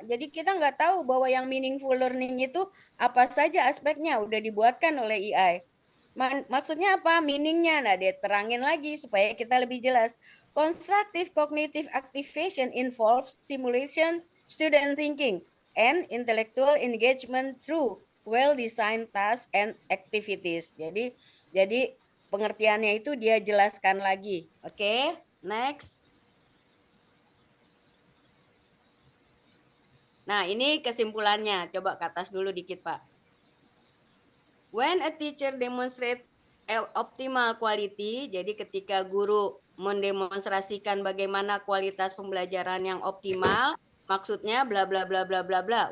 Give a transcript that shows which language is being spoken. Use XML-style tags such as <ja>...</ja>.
<id>Jadi kita nggak tahu bahwa yang meaningful learning itu apa saja aspeknya udah dibuatkan oleh EI. Maksudnya apa? Meaningnya. Nah, dia terangin lagi supaya kita lebih jelas.</id> <en>Constructive cognitive activation involves stimulation, student thinking, and intellectual engagement through well-designed tasks and activities.</en> <id>Jadi pengertiannya itu dia jelaskan lagi. Oke, next. Nah, ini kesimpulannya. Coba ke atas dulu dikit, Pak.</id> <en>When a teacher demonstrate optimal quality,</en> <id>jadi ketika guru mendemonstrasikan bagaimana kualitas pembelajaran yang optimal, maksudnya bla bla bla bla bla bla.</id>